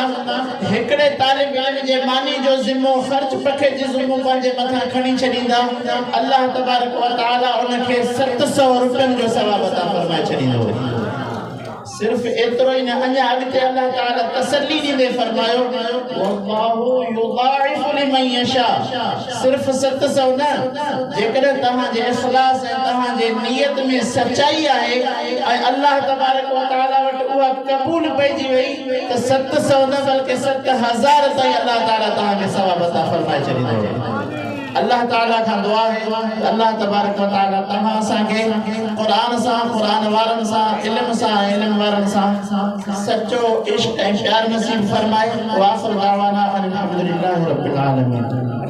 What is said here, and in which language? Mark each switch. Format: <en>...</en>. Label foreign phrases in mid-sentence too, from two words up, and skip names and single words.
<sd>हिकिड़े तालिब इल्म जे मानी जो ज़िम्मो ख़र्च पखे जो ज़िम्मो पंहिंजे मथां खणी छॾींदा</sd> <ar>الله تبارك وتعالى</ar> <sd>उनखे 700 रुपयनि जो सवाब अता फरमाए छॾींदो सिर्फ एतिरो ई न अञा अॻिते अल्लाह ताला तसल्ली ॾींदे फरमायो</sd> <ar>والله يضاعف لمن يشاء</ar> <sd>सिर्फ 700 न जेकॾहिं तव्हांजे इख़लास ऐं तव्हांजे नियत में सचाई आहे ऐं</sd> <ar>الله تبارك وتعالى</ar> <sd>वटि उहा क़बूल पइजी वई त 700 न बल्कि 7000 ताईं अल्लाह ताला तव्हांखे सवाब अता फरमाए छॾींदो अल्लाह ताला खां दुआ है</sd> <ar>الله تبارك وتعالى</ar> <sd>तव्हां असांखे क़ुरान सां क़ुरान वारनि सां इल्म वारनि सां सचो इश्क ऐं प्यार नसीब फरमाए</sd> <ar>وافر دعوانا أن الحمد لله رب العالمين.</ar>